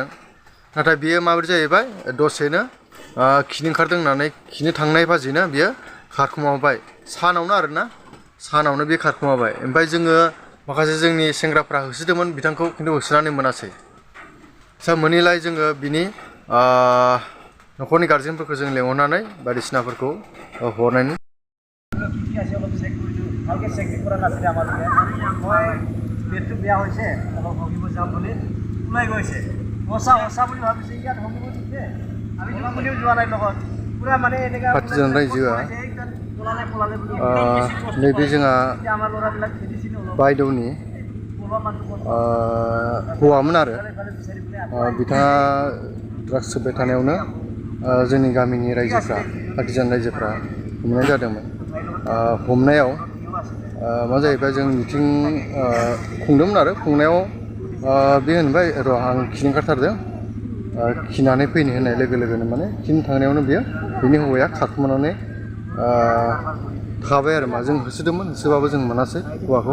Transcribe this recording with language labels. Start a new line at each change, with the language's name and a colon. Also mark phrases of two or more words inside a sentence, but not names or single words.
Bodo: नाथाय बियो माबोरै जाहैबाय दसेनो खिनो ओंखारदों होननानै खिनो थांनाय बाजिनो बियो खारखुमाबाय सानावनो आरोना सानावनो बे खारखुमाबाय। ओमफ्राय जोङो माखासे जोंनि सेंग्राफ्रा होसोदोंमोन बिथांखौ खिन्थु होसोनानै मोनासै। मोनैलाय जोङो बिनि न'खरनि गारजेनफोरखौ जों लेंहरनानै बायदिसिनाफोरखौ हरनायनि
Assamese: ভালকে চেক কৰা নাছিলে আমালোকে। মই পেটটো বেয়া হৈছে অলপ ভগিব যাম বুলি ওলাই গৈছে। সঁচা সঁচা বুলি ভাবিছে ইয়াত ভগিব দিছে। আমি কোনেও যোৱা নাই লগত পুৰা মানে এনেকুৱা
Bodo: हाथिजान रायजोआ नैबे जोंहा
Assamese: আমাৰ ল'ৰাবিলাক খেলিছিল
Bodo: बायद'नि हौवामोन आरो बिथाङा ड्राग्स सोबबाय थानायावनो जोंनि गामिनि रायजोफ्रा हाथिजान रायजोफ्रा हमनाय जादोंमोन। हमनायाव मा जाहैबाय जों मिटिं खुंदोंमोन आरो खुंनायाव बे होनबाय र' आं खिनो ओंखारथारदों खिनानै फैनो होननाय लोगो लोगोनो माने खिनो थांनायावनो बिनि हौवाया खारखुमानानै थाबाय आरो मा जों होसोदोंमोन होसोबाबो जों मोनासै हौवाखौ।